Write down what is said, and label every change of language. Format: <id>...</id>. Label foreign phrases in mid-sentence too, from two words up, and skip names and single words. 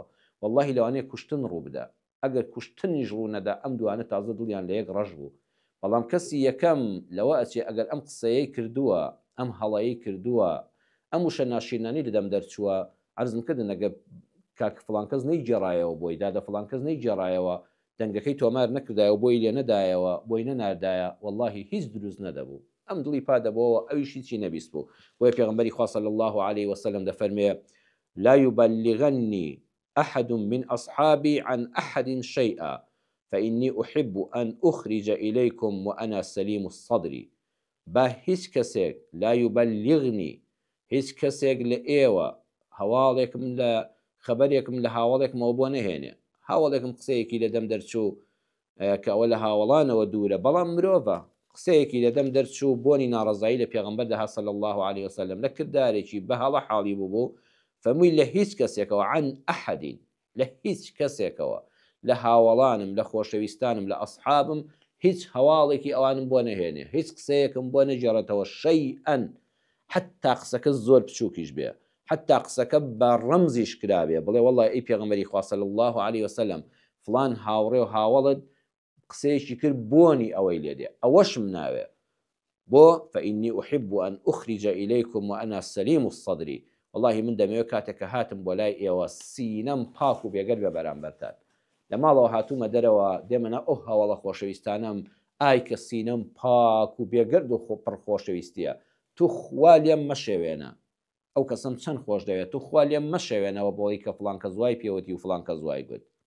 <ckb>واللهی لەوانەیە کوشتن ڕوو بدە ئەگەر کوشتنیش ڕوو نەدا ئەم دوانە تازە دڵیان لە یەک ڕەش بوو، بەڵام کەسی یەکەم لەوە ئەچێ ئەگەر ئەم قسەیەی کردووە ئەم هەڵەیەی کردووە ئەم وشە ناشینانی لەدەم دەرچووە عەرزم کردن ئەگە کاک فڵان کەس نەیگێڕایەوە بۆی دادە فڵان کەس نەیگێڕایەوە دەنگەکەی تۆمار نەکردایەوە بۆی لێ نەدایەوە بۆی نەناردایە واللهی هیچ دروست نەدەبوو ئەم دڵی پادەبەوە ئەویشی چی نەبیست بوو. بۆیە پێغەمبەری خوا</ckb> <ar>صلی الله عليه وسلم دەفەرمێ لا يبلغني أحد من أصحابي عن أحد شيئا فإني أحب أن أخرج إليكم وأنا سليم الصدر.</ar> <ckb>با هیچ کەسێک</ckb> <ar>لا يبلغني</ar> <ckb>هیچ کەسێک لە ئێوە هەواڵێکم لە خەبەرێکم لە هاوڵێکمەوە بۆ نەهێنێ هاوڵێکم قسەیەکی لە دەم دەرچوو کە ئەوە لە هاوڵانەوە دوورە بەڵام مرۆڤە قسەیەکی لە دەم دەرچوو بۆنی ناڕەزایی لە پێغەمبەر دەها</ckb> <ar>صلی الله عليه وسلم</ar> <ckb>لە کردارێکی بە هەڵە حاڵی بوو فەمووی لە هیچ کەسێکەوە</ckb> <ar>عن ئەحەدین</ar> <ckb>لە هیچ کەسێکەوە لە هاوڵانم لە خۆشەویستانم لە ئەسحابم هیچ هەواڵێکی ئەوانم بۆ نەهێنێ هیچ قسەیەکم بۆ نەجێڕێتەوە شەیئەن حتا قسەکە زۆر بچووکیش بێ حتا قسەکە بە ڕەمزیش کرابێ بڵێ والله ئەی پێغەمبەری خوا</ckb> <ar>صلی الله عليه وسلم</ar> <ckb>فلان هاوڕێ و هاوڵت قسەیەکی کرد بۆنی ئەوەی لێدێ ئەوەشم ناوێ بۆ</ckb> <ar>فإني أحب أن أخرج إليكم وأنا سليم الصدر.</ar> <ckb>والله من دەمەوێت کاتێککە هاتم بۆ لای ئێوە سینەم پاک و بێگەر بە بەرامبەرتان لە ماڵەوە هاتوومە دەرەوە دێمەە ئەو هەواڵە خۆشەویستانم ئای کە سینەم پاک و بێگەرد و پڕ خۆشەویستیە تو خوا لێم مەشێوێنە ئەو کەسم چەند خۆش دەوێت تو خوا لێم مەشێوێنەوە بۆی کە فڵان کە زوای پێوەتی و فڵان کە زوای گوت.</ckb>